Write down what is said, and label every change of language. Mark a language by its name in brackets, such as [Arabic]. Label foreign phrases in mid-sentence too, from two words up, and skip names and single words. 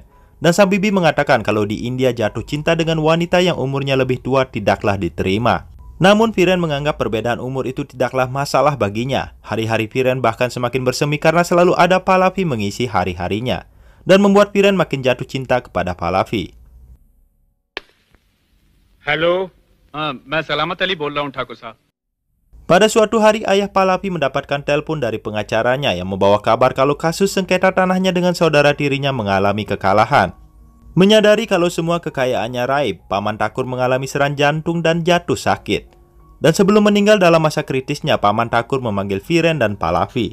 [Indonesian] Dan sang bibi mengatakan kalau di India jatuh cinta dengan wanita yang umurnya lebih tua tidaklah diterima. Namun Viren menganggap perbedaan umur itu tidaklah masalah baginya. Hari-hari Viren bahkan semakin bersemi karena selalu ada Pallavi mengisi hari-harinya. Dan membuat Viren makin jatuh cinta kepada Pallavi. Halo. [Hindi] मैं सलामत अली बोल रहा हूं ठाकुर साहब. [Indonesian] Pada suatu hari, ayah Pallavi mendapatkan telepon dari pengacaranya yang membawa kabar kalau kasus sengketa tanahnya dengan saudara tirinya mengalami kekalahan. Menyadari kalau semua kekayaannya raib, Paman Thakur mengalami serangan jantung dan jatuh sakit. Dan sebelum meninggal dalam masa kritisnya, Paman Thakur memanggil Viren dan Pallavi.